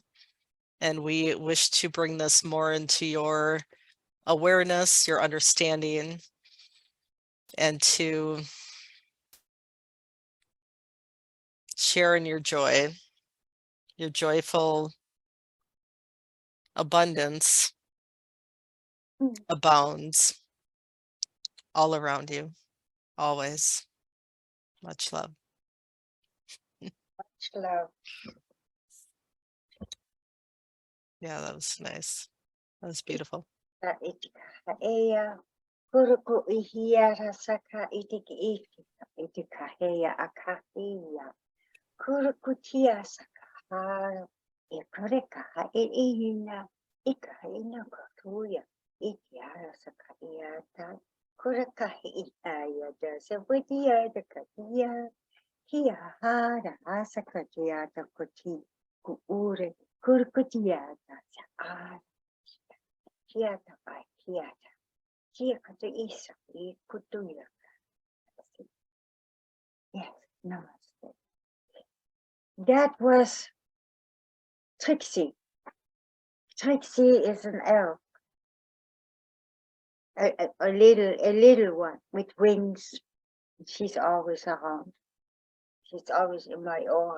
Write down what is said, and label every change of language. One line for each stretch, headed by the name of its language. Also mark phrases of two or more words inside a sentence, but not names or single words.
English: And we wish to bring this more into your awareness, your understanding, and to share in your joy, your joyful abundance abounds all around you, always. Much love. Much love. Yeah, that was nice. That was beautiful. Kuruku ihia rasaka itiki itika heya akahiya. Kuruku tia sakahara ikureka ihina ikahina kutuya itiara sakahiyata. Kureka ihaya jasa budia the kahiya. Kia hara asakatiata kuti kuure kurkutiata sa kiata by kiata kia kata isa kutuya. Yes, namaste. That was Trixie. Trixie is an elf, a little one with wings. She's always around. She's always in my aura.